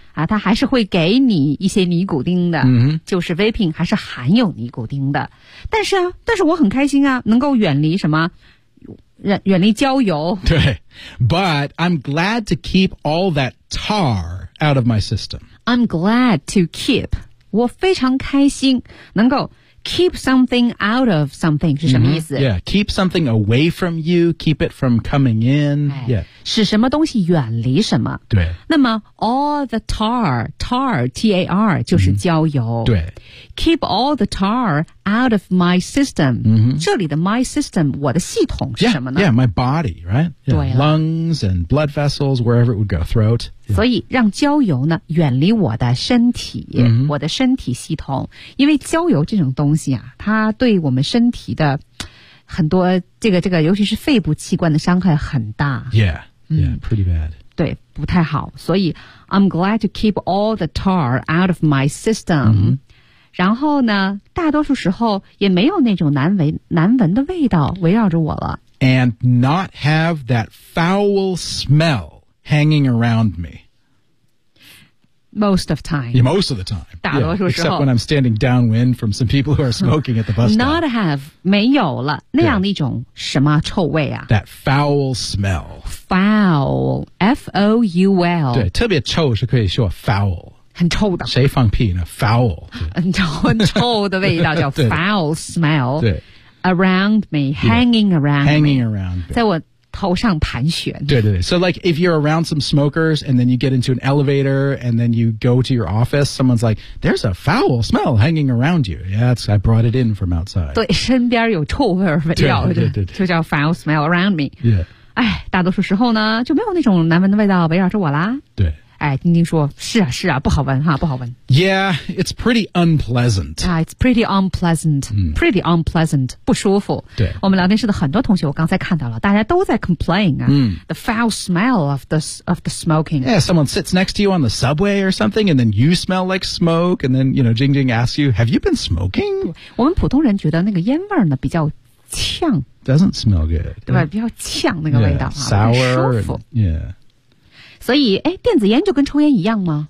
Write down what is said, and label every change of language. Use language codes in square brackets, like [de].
[zh] 啊、它还是会给你一些尼古丁的、 mm-hmm. 就是 vaping 还是含有尼古丁的但是我很开心啊能够远离什么远离焦油 [en] 对 But I'm glad to keep all that tar out of my system I'm glad to keep [zh] 我非常开心能够 [en] keep something out of something [zh] 是什么意思、 [en] mm-hmm. Yeah, keep something away from you keep it from coming in、 [zh] 哎、 [en] Yeah [zh] 使什么东西远离什么对那么 [en] all the tar T-A-R [zh] 就是焦油、嗯、对 [en] keep all the tar out of my system、 [zh] 嗯、这里的 [en] my system [zh] 我的系统是什么呢 [en] yeah my body right yeah, 对 lungs and blood vessels wherever it would go throat、yeah. [zh] 所以让焦油呢远离我的身体、嗯、我的身体系统因为焦油这种东西啊它对我们身体的很多这个尤其是肺部器官的伤害很大 [en] yeahYeah, pretty bad. [zh] 对不太好。 [en] 所以 I'm glad to keep all the tar out of my system.、 Mm-hmm. [zh] 然后呢大多数时候也没有那种难闻的味道围绕着我了。 [en] And not have that foul smell hanging around me. Most of time. Yeah, most of the time. [zh] 大多数时候。 [en] Except when I'm standing downwind from some people who are smoking at the bus stop. Not have, [zh] 没有了那样的一种什么臭味啊。 [en] That foul smell. Foul, F-O-U-L. [zh] 对，特别臭是可以说 foul. 很臭的。谁放屁呢 ？Foul. 很臭的味道叫 foul smell. 对。 [en] Around me, hanging around. Hanging around. [zh] 在我头上盘旋。对对对。 [en] So like if you're around some smokers and then you get into an elevator and then you go to your office, someone's like, "There's a foul smell hanging around you." Yeah, it's, I brought it in from outside. [zh] 对，身边有臭味儿，对对对，就叫 [en] foul smell around me. Yeah. [zh] 哎，大多数时候呢就没有那种难闻的味道围绕着我啦。对，哎，丁丁说是啊是啊，不好闻哈，不好闻。 [en] Yeah, it's pretty unpleasant. Yeah, it's pretty unpleasant.、Mm. Pretty unpleasant, [zh] 不舒服。对，我们聊天室的很多同学，我刚才看到了，大家都在 complain 啊、 [en] the foul smell of the smoking. Yeah, someone sits next to you on the subway or something, and then you smell like smoke, and then you know, Jing Jing asks you, "Have you been smoking?" [zh] 我们普通人觉得那个烟味呢比较呛。 [en] Doesn't smell good. [zh] 对吧？比较呛那个味道 [en] yeah, [zh] 啊， [en] sour, [zh] 不舒服。 [en] And, yeah. [zh] 所以哎，电子烟就跟抽烟一样吗